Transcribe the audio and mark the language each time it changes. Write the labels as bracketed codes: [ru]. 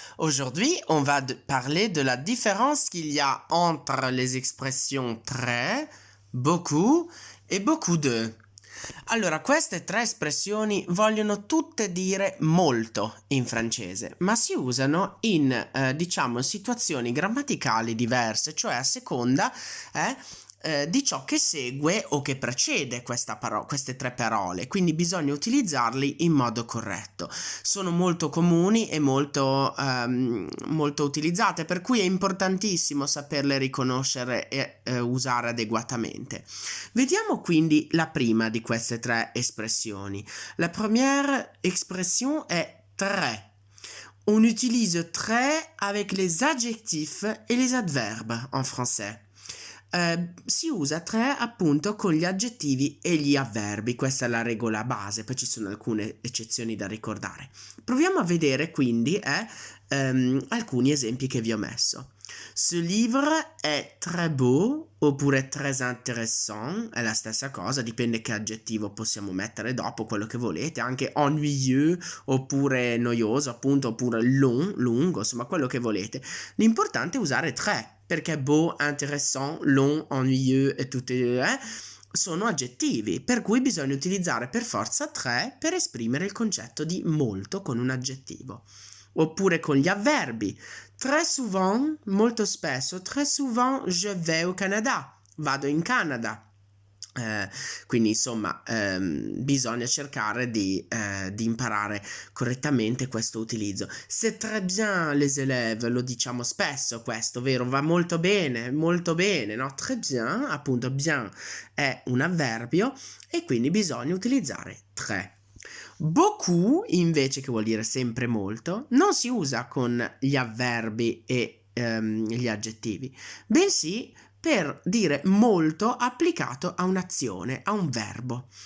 [fr] Aujourd'hui, on va parler de la différence qu'il y a entre les expressions très, beaucoup e beaucoup de. [it] Allora, queste tre espressioni vogliono tutte dire molto in francese, ma si usano in, diciamo, situazioni grammaticali diverse, cioè a seconda di ciò che segue o che precede queste tre parole, quindi bisogna utilizzarli in modo corretto. Sono molto comuni e molto utilizzate, per cui è importantissimo saperle riconoscere e usare adeguatamente. Vediamo quindi la prima di queste tre espressioni. [fr] La première expression est très. On utilise très avec les adjectifs et les adverbes en français. [it] Si usa très appunto con gli aggettivi e gli avverbi, questa è la regola base, poi ci sono alcune eccezioni da ricordare. Proviamo a vedere quindi alcuni esempi che vi ho messo. Ce livre è très beau oppure très intéressant, è la stessa cosa, dipende che aggettivo possiamo mettere dopo, quello che volete, anche ennuyeux oppure noioso appunto, oppure lungo, insomma quello che volete. L'importante è usare très, perché beau, intéressant, long, ennuyeux e tutte sono aggettivi, per cui bisogna utilizzare per forza très per esprimere il concetto di molto con un aggettivo. Oppure con gli avverbi. Très souvent, molto spesso, [fr] très souvent je vais au Canada, [it] vado in Canada. Quindi insomma bisogna cercare di imparare correttamente questo utilizzo. [fr] C'est très bien les élèves, [it] lo diciamo spesso questo, vero? Va molto bene, no? Très bien, appunto bien è un avverbio e quindi bisogna utilizzare très. Beaucoup, invece, che vuol dire sempre molto, non si usa con gli avverbi e gli aggettivi, bensì per dire molto applicato a un'azione, a un verbo.